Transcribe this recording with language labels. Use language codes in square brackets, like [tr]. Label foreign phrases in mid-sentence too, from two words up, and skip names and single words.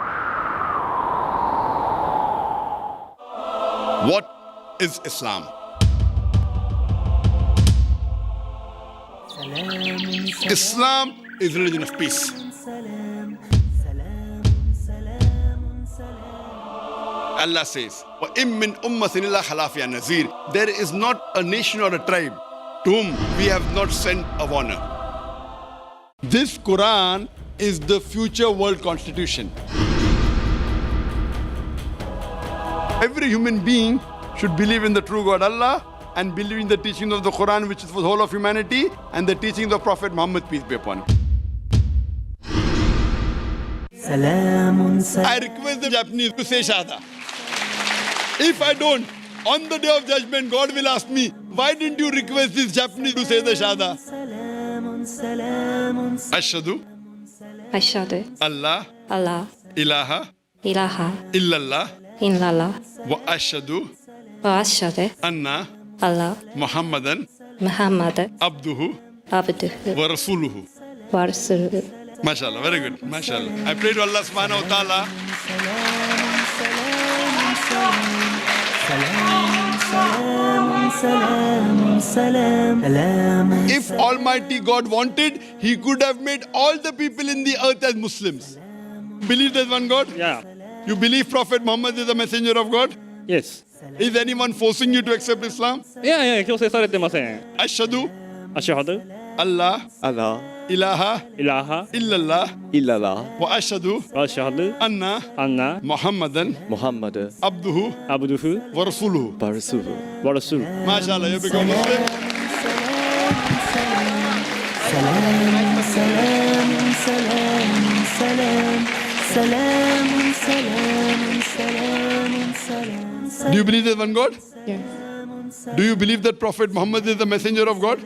[en] What is Islam? Islam is religion of peace. Allah says, [ar] وَإِن مِّنْ أُمَّةٍ إِلَّا خَلَا فِيهَا نَذِيرٌ. [en] There is not a nation or a tribe to whom we have not sent a warner. This Quran is the future world constitution. Every human being should believe in the true God Allah and believe in the teachings of the Quran, which is for the whole of humanity, and the teachings of Prophet Muhammad, peace be upon him. I request the Japanese to say Shahada. If I don't, on the day of judgment, God will ask me, why didn't you request this Japanese to say the Shahada? [ar] أشهد الله إله إلا الله وأشهد أن محمدا عبده ورسوله. [en] MashaAllah, very good. MashaAllah. I pray to Allah [ar] سبحانه وتعالى. [en] If Almighty God wanted, He could have made all the people in the earth as Muslims. Believe there's one God? Yeah. You believe Prophet Muhammad is the messenger of God? Yes. Is anyone forcing you to accept Islam? [ja] いやいや、強制されてません。 [ar] Ashhadu [ja] アシュハド、 [ar] Allah [ja] アラ [ar] ilaha [ja] イラハ、 [ar] illallah [ja] イララ [ar] وأشهد [ja] アシュハド、 [ar] anna [ja] アンナ、 [ar] Muhammadan [ja] モハンマド [ar] abduhu [ja] アブドゥフ、 [ar] ورسوله. [ja] バルスフワラスル。 [en] MashaAllah, you become Muslim. Do you believe there's one God? Yes. Do you believe that Prophet Muhammad is the messenger of God?